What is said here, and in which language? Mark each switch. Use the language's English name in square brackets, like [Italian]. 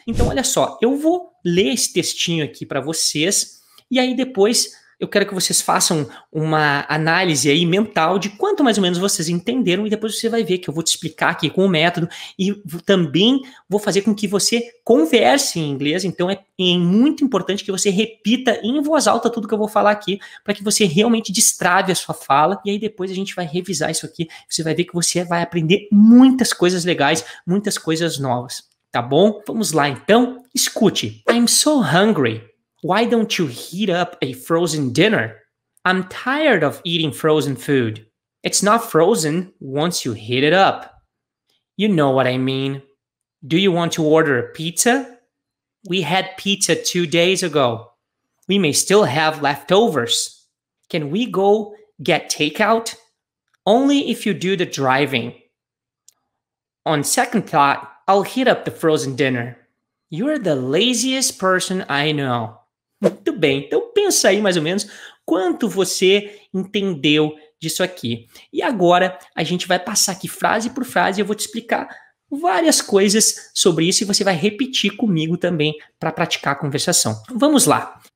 [Portuguese] Então, olha só, eu vou ler esse textinho aqui para vocês e aí depois eu quero que vocês façam uma análise aí mental de quanto mais ou menos vocês entenderam e depois você vai ver que eu vou te explicar aqui com o método e também vou fazer com que você converse em inglês. Então é muito importante que você repita em voz alta tudo que eu vou falar aqui para que você realmente destrave a sua fala e aí depois a gente vai revisar isso aqui. Você vai ver que você vai aprender muitas coisas legais, muitas coisas novas, tá bom? Vamos lá então, escute. [English] I'm so hungry. Why don't you heat up a frozen dinner? I'm tired of eating frozen food. It's not frozen once you heat it up. You know what I mean. Do you want to order a pizza? We had pizza 2 days ago. We may still have leftovers. Can we go get takeout? Only if you do the driving. On second thought, I'll heat up the frozen dinner. You're the laziest person I know. [Portuguese] Muito bem, então pensa aí mais ou menos quanto você entendeu disso aqui. E agora a gente vai passar aqui frase por frase e eu vou te explicar várias coisas sobre isso e você vai repetir comigo também para praticar a conversação. Vamos lá.